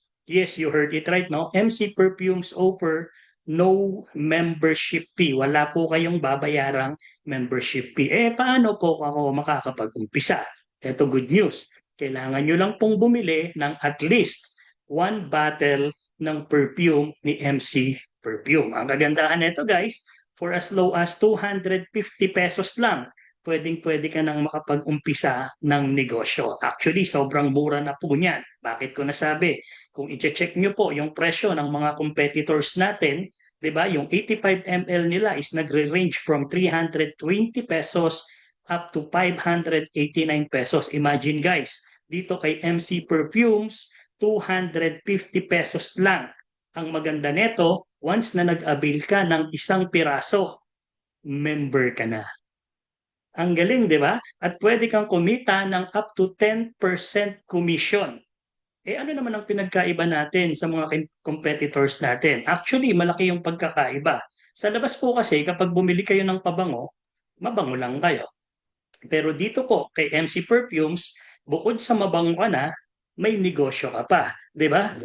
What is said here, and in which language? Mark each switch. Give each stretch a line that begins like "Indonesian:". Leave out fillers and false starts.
English: Yes, you heard it right, no? MC Perfumes offer no membership fee.
Filipino: Wala po kayong babayarang membership fee. Paano po ako makakapag-umpisa? Ito good news. Kailangan nyo lang pong bumili ng at least one bottle ng perfume ni MC Perfume. Ang kagandahan nito guys,
English: for as low as 250 pesos
Filipino: lang, pwedeng-pwede ka nang makapag-umpisa ng negosyo. Actually, sobrang mura na po niyan. Bakit ko nasabi? Kung i-check nyo po yung presyo ng mga competitors natin, 'di ba?
English: Yung 85 ml nila is nagre-range from 320 pesos up to 589 pesos.
Filipino: Imagine guys, dito kay MC Perfumes, 250 pesos lang. Ang maganda nito, once na nag-avail ka ng isang piraso, member ka na. Ang galing, di ba? At pwede kang kumita ng
English: up to 10% commission.
Filipino: Ano naman ang pinagkaiba natin sa mga competitors natin? Actually, malaki yung pagkakaiba. Sa labas po kasi, kapag bumili kayo ng pabango, mabango lang kayo. Pero dito po, kay MC Perfumes, bukod sa mabango ka na, may negosyo ka pa. Di ba?